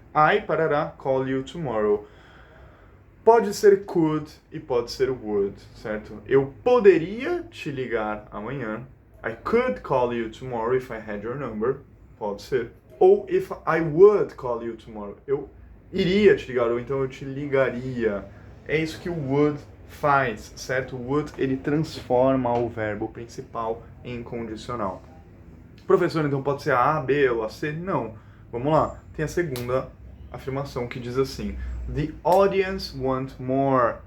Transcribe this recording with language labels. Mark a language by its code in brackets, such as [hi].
[en] I, parará, call you tomorrow. [pt] Pode ser could e pode ser would, certo? Eu poderia te ligar amanhã. [en] I could call you tomorrow if I had your number. [pt] Pode ser. [en] Ou if I would call you tomorrow. [pt] Eu iria te ligar, ou então eu te ligaria. É isso que o would faz, certo? O would, ele transforma o verbo principal em condicional. Professor, então pode ser a A, B ou a C? Não. Vamos lá. Tem a segunda afirmação que diz assim: [en] The audience want more.